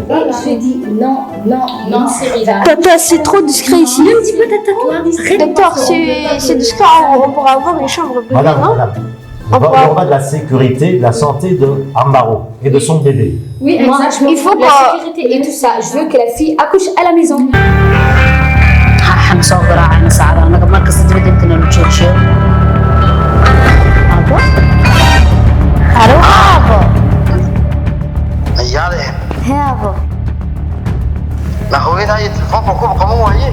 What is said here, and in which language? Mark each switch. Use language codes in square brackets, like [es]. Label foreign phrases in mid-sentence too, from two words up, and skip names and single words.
[fr] Je dis non, Cyril. Tata, c'est trop discret ici. Ne me dis pas tata, toi. Arrête. Docteur, c'est discret, on pourra avoir les chambres privées, Madame, non? madame, il y aura de la sécurité, de la santé de Amaro et de son bébé. Oui, moi, il faut la sécurité et tout ça. Je veux que la fille accouche à la maison. [so] waxaan soo garaacayna saacada anaga markasta dibadda inta nala joojiyo abo halo abo ayaale hee abo la hooyadaa iyo telefoonka kuba qaban waaye